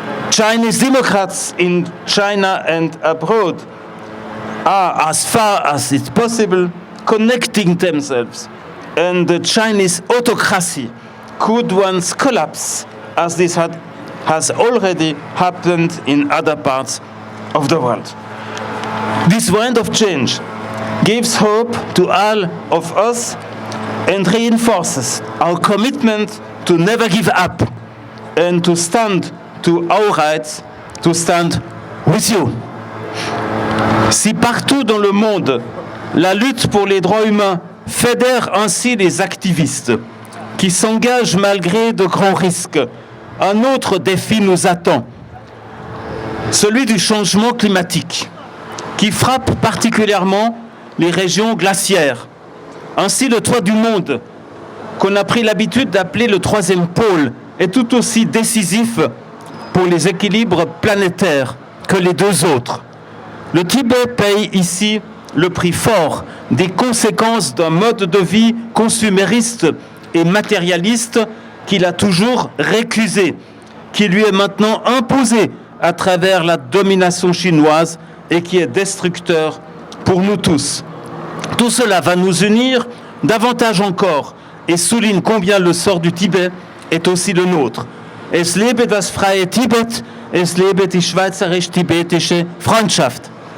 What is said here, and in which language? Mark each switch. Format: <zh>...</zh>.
<en>Chinese Democrats in China and abroad are, as far as it's possible, connecting themselves, and the Chinese autocracy could once collapse, as this has already happened in other parts of the world. This wind of change gives hope to all of us and reinforces our commitment to never give up and to stand to our rights, to stand with you.</en> <fr>Si partout dans le monde, la lutte pour les droits humains fédère ainsi les activistes qui s'engagent malgré de grands risques, un autre défi nous attend, celui du changement climatique, qui frappe particulièrement les régions glaciaires. Ainsi, le toit du monde, qu'on a pris l'habitude d'appeler le troisième pôle, est tout aussi décisif pour les équilibres planétaires que les deux autres. Le Tibet paye ici le prix fort des conséquences d'un mode de vie consumériste et matérialiste qu'il a toujours récusé, qui lui est maintenant imposé à travers la domination chinoise et qui est destructeur pour nous tous. Tout cela va nous unir davantage encore et souligne combien le sort du Tibet est aussi le nôtre.</fr> <de>Es lebe das freie Tibet, es lebe die schweizerisch-tibetische Freundschaft.</de>